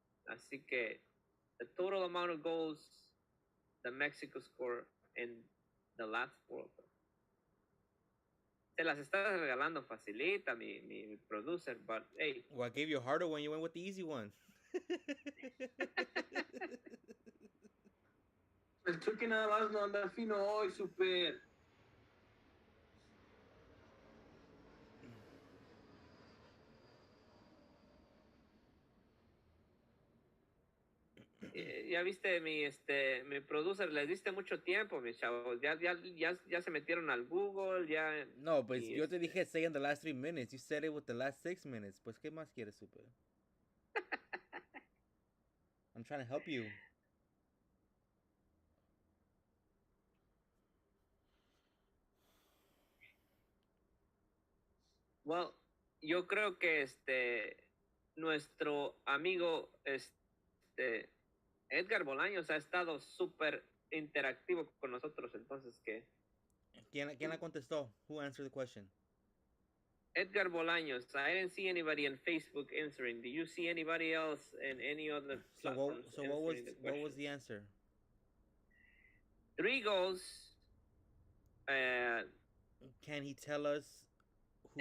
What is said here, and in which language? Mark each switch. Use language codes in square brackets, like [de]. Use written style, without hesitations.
[es] Así que [en] the total amount of goals that Mexico scored in the last World Cup. [es] Se las estás regalando facilita, mi producer, [en] but hey. Well, I gave you a harder one. You went with the easy one. [es] El Chucky nada más no anda fino hoy, super. Ya viste mi producer, les diste mucho tiempo, mis chavos. Ya se metieron al Google, ya. [en] No, but [es] yo te dije [en] say in the last 3 minutes. You said it with the last 6 minutes. [es] Pues, ¿qué más quieres, super? [en] I'm trying to help you. Well, [es] yo creo que nuestro amigo Edgar Bolaños ha estado súper interactivo con nosotros, entonces que. ¿Quién la contestó? [en] Who answered the question? Edgar Bolaños. I didn't see anybody on Facebook answering. Do you see anybody else in any other platforms? So what was the answer? 3 goals. Can he tell us who?